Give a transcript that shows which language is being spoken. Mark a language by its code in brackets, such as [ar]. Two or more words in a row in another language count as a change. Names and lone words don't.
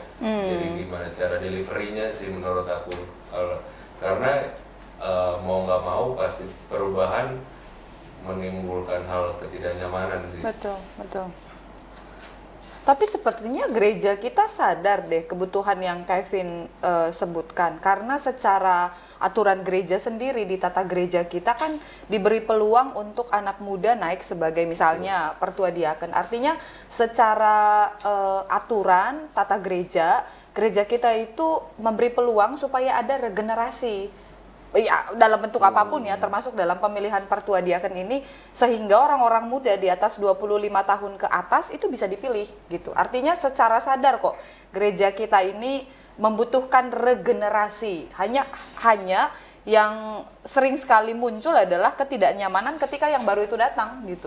[id] Jadi gimana cara deliverynya sih menurut aku. Karena mau nggak mau pasti perubahan menimbulkan hal ketidaknyamanan sih. Betul, betul. Tapi sepertinya gereja kita sadar deh kebutuhan yang Kevin sebutkan. Karena secara aturan gereja sendiri di tata gereja kita kan diberi peluang untuk anak muda naik sebagai misalnya pertua diaken. Artinya secara aturan tata gereja, gereja kita itu memberi peluang supaya ada regenerasi. Ya, dalam bentuk apapun ya, termasuk dalam pemilihan pertua diaken ini, sehingga orang-orang muda di atas 25 tahun ke atas itu bisa dipilih gitu. Artinya secara sadar kok gereja kita ini membutuhkan regenerasi. Hanya yang sering sekali muncul adalah ketidaknyamanan ketika yang baru itu datang gitu.